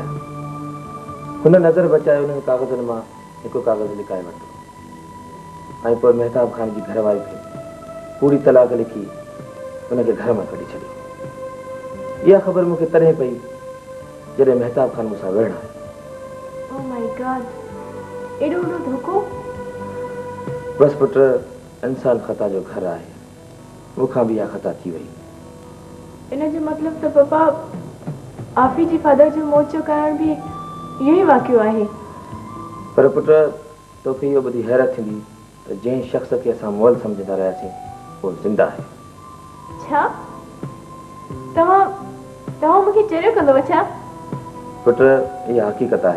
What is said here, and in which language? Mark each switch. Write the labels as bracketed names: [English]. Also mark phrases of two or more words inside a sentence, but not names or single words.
[Sindhi] हुन नज़र बचाए उन्हनि कागज़नि मां हिकु कागज़ लिकाए वरितो ऐं पोइ महताब खान जी घरवारी खे पूरी तलाक लिखी हुनखे घर मां कढी छॾियो। इहा ख़बर मूंखे तॾहिं पई जॾहिं महताब खान मूंसां विढ़ण आयो। [English] Oh my God, [Sindhi] एॾो वॾो धोखो! बसि पुट, इंसान ख़ता जो घर आहे, मूंखां बि इहा ख़ता थी वई। इन जो मतिलबु त पापा आफ़ी जी फादर जो मौत जो कारण बि इहो ई वाक़ियो आहे। पर पुट तोखे इहो ॿुधी हैरत थींदी त जंहिं शख़्स खे असां मुअल सम्झंदा रहियासीं उहो ज़िंदा आहे। छा तव्हां मूंखे चरियो कंदव छा? पुट इहा हक़ीक़त आहे।